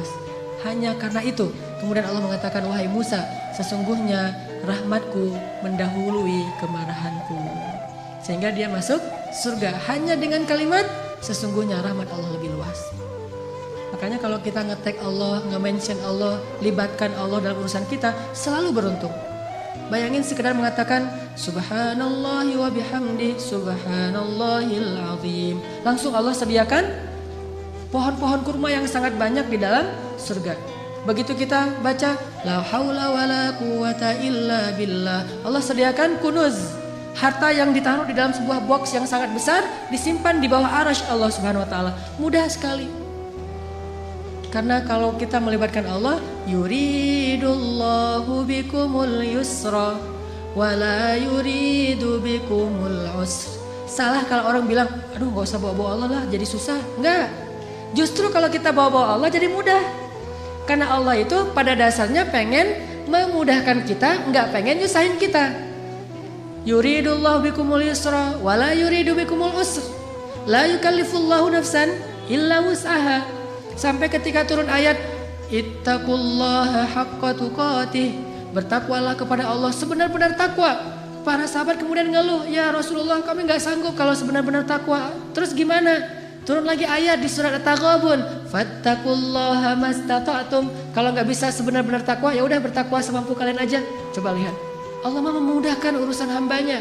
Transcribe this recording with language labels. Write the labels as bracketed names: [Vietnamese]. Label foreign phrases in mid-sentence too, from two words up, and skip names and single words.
[Indonesian] Hanya karena itu, kemudian Allah mengatakan, wahai Musa, sesungguhnya rahmatku mendahului kemarahanku. Sehingga dia masuk surga hanya dengan kalimat sesungguhnya rahmat Allah lebih luas. Makanya kalau kita nge-tag Allah, nge-mention Allah, libatkan Allah dalam urusan kita, selalu beruntung. Bayangin sekedar mengatakan [Arabic] سبحان الله وبحمده سبحان الله العظيم. [Indonesian] Langsung Allah sediakan pohon-pohon kurma yang sangat banyak di dalam surga. Begitu kita baca [Arabic] لا حول ولا قوة إلا بالله, [Indonesian] Allah sediakan kunuz, harta yang ditaruh di dalam sebuah box yang sangat besar, disimpan di bawah arasy Allah [Arabic] سبحانه وتعالى. [Indonesian] Mudah sekali. Karena kalau kita melibatkan Allah, [Arabic] يريد الله بكم اليسر ولا يريد بكم العسر. [Indonesian] Salah kalau orang bilang, aduh gak usah bawa-bawa Allah lah, jadi susah. Enggak. Justru kalau kita bawa-bawa Allah jadi mudah. Karena Allah itu pada dasarnya pengen memudahkan kita, enggak pengen nyusahin kita. [Arabic] يريد الله بكم اليسر ولا يريد بكم العسر. لا يكلف الله نفسا إلا وسعها. [Indonesian] Sampai ketika turun ayat [Arabic] اتقوا الله حق تقاته, [Indonesian] bertakwalah kepada Allah sebenar-benar takwa. Para sahabat kemudian ngeluh, [Arabic] يا رسول الله [Indonesian] kami gak sanggup kalau sebenar-benar takwa. Terus gimana? Turun lagi ayat di surat At-Taghabun, [Arabic] فاتقوا الله ما استطعتم. [Indonesian] Kalau gak bisa sebenar-benar takwa, ya udah bertakwa semampu kalian aja. Coba lihat, Allah memudahkan urusan hambanya.